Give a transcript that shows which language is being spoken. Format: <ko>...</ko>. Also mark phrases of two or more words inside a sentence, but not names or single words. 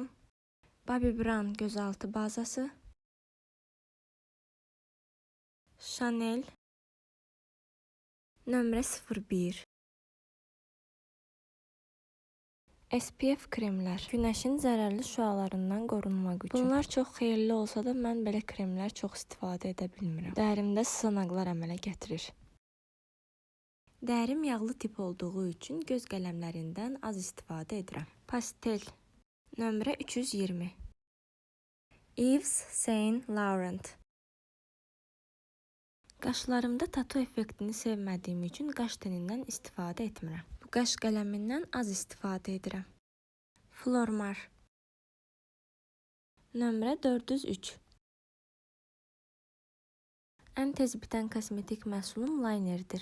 <az>Bobbi Brown gözaltı bazası Chanel nömrə 01 SPF kremlər günəşin zərərli şüalarından qorunmaq üçün. Bunlar çox xeyirli olsa da mən belə kremlər çox istifadə edə bilmirəm. Dərimdə sızanaqlar əmələ gətirir. Dərim yağlı tip olduğu üçün göz qələmlərindən az istifadə edirəm. Pastel nömrə 320. Yves Saint Laurent. Qaşlarımda tatu effektini sevmədiyim üçün qaş tenindən istifadə etmirəm. Bu qaş qələmindən az istifadə edirəm. Flormar nömrə 403. Ən tez bitən kosmetik məhsulum linerdir.</az>